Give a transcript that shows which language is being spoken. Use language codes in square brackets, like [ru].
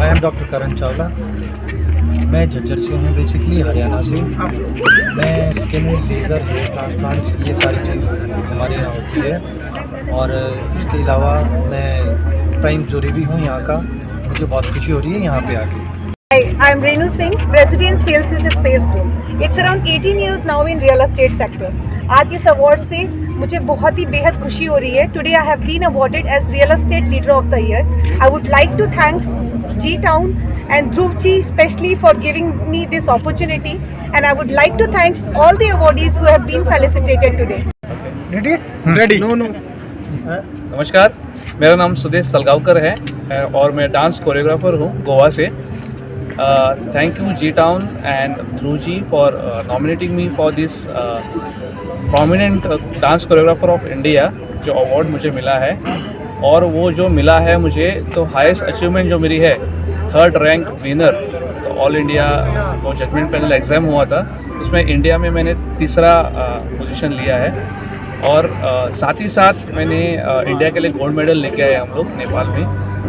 [en] I am doctor Karan Chawla. [hi] मैं झज्जर से हूँ, बेसिकली हरियाणा से। मैं स्किन, लेज़र, हेयर ट्रांसप्लांट्स, ये सारी चीज़ हमारे यहाँ होती है। और इसके अलावा मैं प्राइम जुरी भी हूँ यहाँ का। मुझे बहुत खुशी हो रही है यहाँ पे आके। [en] Hi, I'm Renu Singh, President Sales with the Space Group. It's around 18 years now in real estate sector. [hi] आज इस अवार्ड से मुझे बहुत ही बेहद खुशी हो रही है। [en] Today I have been awarded as Real Estate Leader of the Year. I would like to thank G-Town and Dhruv ji especially for giving me this opportunity, and I would like to thank all the awardees who have been felicitated today. Ready? No. [hi] नमस्कार, मेरा नाम सुदेश सलगावकर है और मैं dance choreographer हूँ गोवा से। [en] Thank you G-Town and Dhruv ji for nominating me for this prominent dance choreographer of India [hi] जो award मुझे मिला है। और वो जो मिला है मुझे, तो हाईएस्ट अचीवमेंट जो मेरी है 3rd रैंक विनर। तो ऑल इंडिया वो जजमेंट पैनल एग्ज़ाम हुआ था, उसमें इंडिया में मैंने 3रा पोजीशन लिया है। और साथ ही साथ मैंने इंडिया के लिए गोल्ड मेडल लेके आए हम लोग नेपाल में।